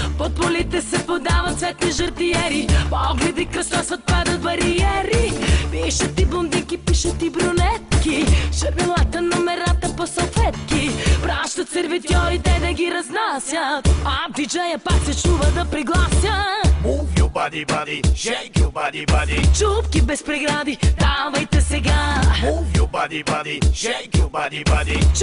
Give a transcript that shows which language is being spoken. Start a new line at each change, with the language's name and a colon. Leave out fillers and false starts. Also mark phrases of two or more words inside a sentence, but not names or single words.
Bulgarian: Под полите се подават цветни жартиери, погледи кръстосват, падат бариери. Пишат ти блондинки, пишат ти брюнетки, шармилата номерата по салфетки. Пращат сервитьорите да ги разнасят, а диджея пак се чува да приглася.
English: Move your body, body, shake your body, body.
Bulgarian: Чупки без прегради, давайте сега.
English: Move your body, body, shake your body, body.